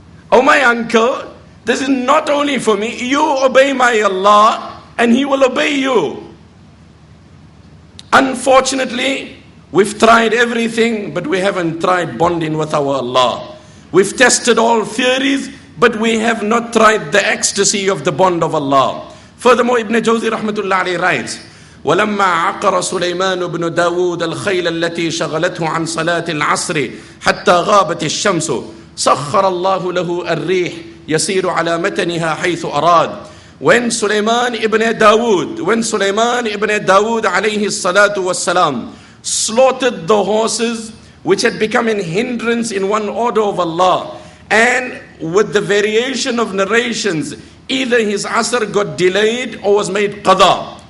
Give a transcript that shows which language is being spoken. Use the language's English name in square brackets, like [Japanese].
[English] Oh my uncle, this is not only for me. You obey my Allah and He will obey you. Unfortunately, we've tried everything, but we haven't tried bonding with our Allah. We've tested all theories, but we have not tried the ecstasy of the bond of Allah. Furthermore, Ibn Jawzi rahmatullah alayhi writes, [Arabic] وَلَمَّا عَقَرَ سُلَيْمَانُ بْنُ دَاوُودَ الْخَيْلَ الَّتِي شَغَلَتْهُ عَنْ صَلَاةِ الْعَصْرِ حَتَّى غَابَتِ الشَّمْسُ سَخَّرَ اللَّهُ لَهُ الرِّيحِ يَسِيرُ عَلَى مَتَنِهَا حَيْثُ أَرَادَ. [English] When Sulaiman ibn Dawood alayhi salatu wassalam slaughtered the horses which had become an hindrance in one order of Allah, and with the variation of narrations, either his asr got delayed or was made qada.